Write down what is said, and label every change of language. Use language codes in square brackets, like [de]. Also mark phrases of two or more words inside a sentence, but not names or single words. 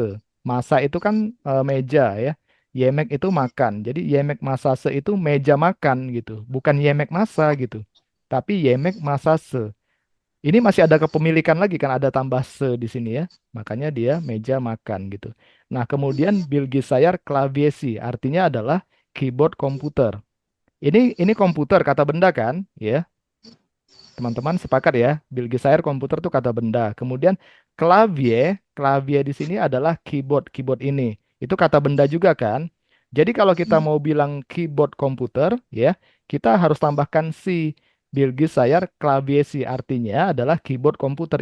[id] Masa itu kan meja ya. Yemek itu makan. Jadi [tr] yemek masase [id] itu meja makan gitu. Bukan [tr] yemek masa [id] gitu. Tapi [tr] yemek masase. [id] Ini masih ada kepemilikan lagi kan ada tambah se di sini ya. Makanya dia meja makan gitu. Nah, kemudian [tr] bilgisayar klavyesi [id] artinya adalah keyboard komputer. Ini komputer kata benda kan, ya. Teman-teman sepakat ya, Bilgisayar komputer itu kata benda. Kemudian klavye di sini adalah keyboard ini. Itu kata benda juga kan? Jadi kalau kita mau bilang keyboard komputer, ya, kita harus tambahkan si [tr] Bilgisayar klavyesi [id] artinya adalah keyboard komputer.